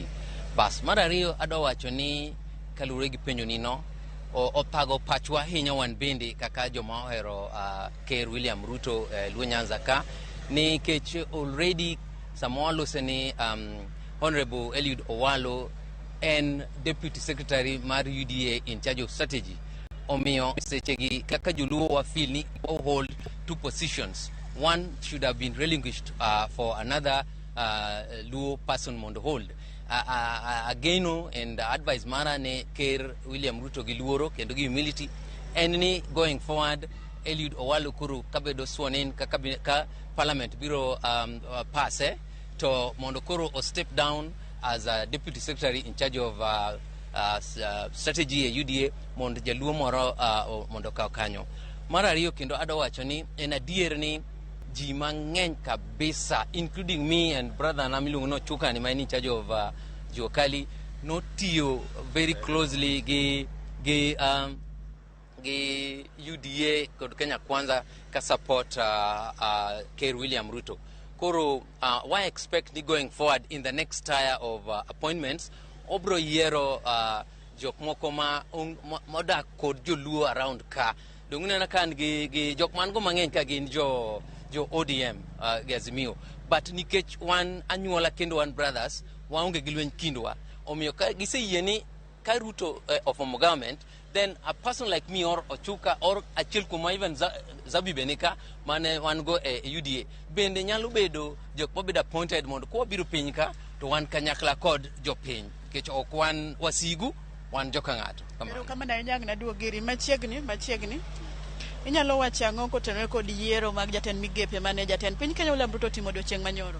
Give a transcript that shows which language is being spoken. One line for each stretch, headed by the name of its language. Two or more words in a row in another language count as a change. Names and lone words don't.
Luo (Kenya and Tanzania): Bas mar ariyo adwa wacho ni kaluwore gi penjo nino othago pachwa ahinya wan bende kaka joma ohero Ker William Ruto Luo Nyanza ka, nikech already samawalose ni Honorable Eliud Owalo en
English: Deputy Secretary
Luo (Kenya and Tanzania): mar UDA
English: in charge of strategy.
Luo (Kenya and Tanzania): Omiyo sechegi kaka joluo wa feel ni
English: hold 2 positions. One should have been relinquished for another Luo person mondo hold.
Luo (Kenya and Tanzania): Again, and advice mara ne Ker William Ruto gi luoro kendo gi humility en ni
English: going forward
Luo (Kenya and Tanzania): Eliud Owalo kuru kabedo
English: sworn in
Luo (Kenya and Tanzania): ka parliament biro passe to mondo koro o
English: step down as a deputy secretary in charge of strategy
Luo (Kenya and Tanzania): e UDA mondo jaluo moro mondo kaw kanyo. Mar ariyo kendo adawacho ni en adier ni ji mang'eny kabisa
English: including me and brother
Luo (Kenya and Tanzania): na miluongo no Chuka ni
English: in charge of Juakali
Luo (Kenya and Tanzania): notiyo
English: very closely
Luo (Kenya and Tanzania): gi UDA kod Kenya Kwanza ka support Ker William Ruto. Koro
English: why expect
Luo (Kenya and Tanzania): ni
English: going forward in the next tier of appointments
Luo (Kenya and Tanzania): obro yiero jok moko ma modak kod joluo around ka. Dong'una na kan gi jok man go mang'eny ka gin jo ODM gi Azimio, but nikech wan anyuola kendo wan brothers waonge gi lweny kindwa, omiyo ka giseyie ni ka Ruto of government,
English: then a person like me
Luo (Kenya and Tanzania): or Ochuka or achiel kuma even Zabi Benika mane wan go UDA bende nyalo bedo jok mobedo appointed mondo kwa biro piny ka to wan kanyakla kod jopiny, kech ok wan wasigu wan joka ng'ato. Kamano ahinya na duogiri machiegni. Inyalo wacho ang'o kotenore kod yiero mag jatend migepe mane jatend piny Kenya William Ruto timo odiochieng' manyoro?